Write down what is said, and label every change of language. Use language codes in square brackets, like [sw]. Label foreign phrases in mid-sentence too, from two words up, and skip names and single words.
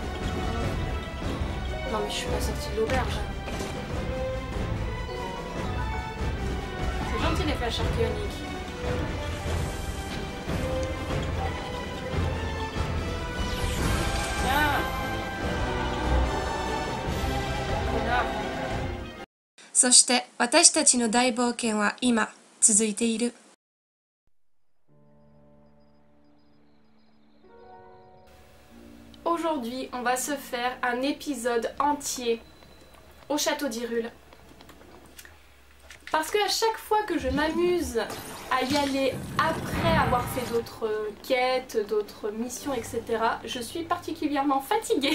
[fr] Non mais je suis pas sortie de l'auberge. Gentil les flèches archéoniques. Tiens. Voilà. [ja] そして私たちの大冒険は今続いている。 [fr] Aujourd'hui, on va se faire un épisode entier au château d'Hyrule. Parce qu'à chaque fois que je m'amuse à y aller après avoir fait d'autres quêtes, d'autres missions, etc., je suis particulièrement fatiguée.